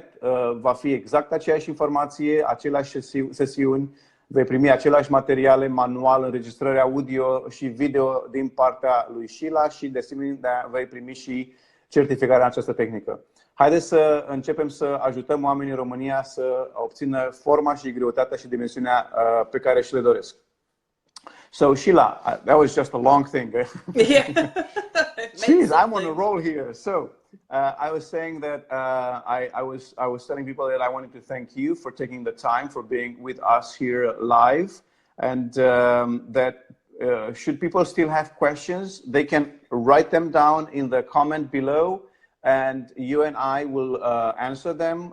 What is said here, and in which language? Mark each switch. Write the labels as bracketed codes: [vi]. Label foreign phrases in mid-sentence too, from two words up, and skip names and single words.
[ro] Va fi exact aceeași informație, aceleași sesiuni, vei primi aceleași materiale, manual, înregistrări audio și video din partea lui Sheila și de asemenea vei primi și certificarea în această tehnică. Haideți să începem să ajutăm oamenii în România să obțină forma și greutatea și dimensiunea pe care și le doresc. [en] So Sheila, that was just a long thing. Yeah. Jeez, I'm on a roll here. So I was saying that I was telling people that I wanted to thank you for taking the time for being with us here live, and that should people still have questions, they can write them down in the comment below, and you and I will answer them.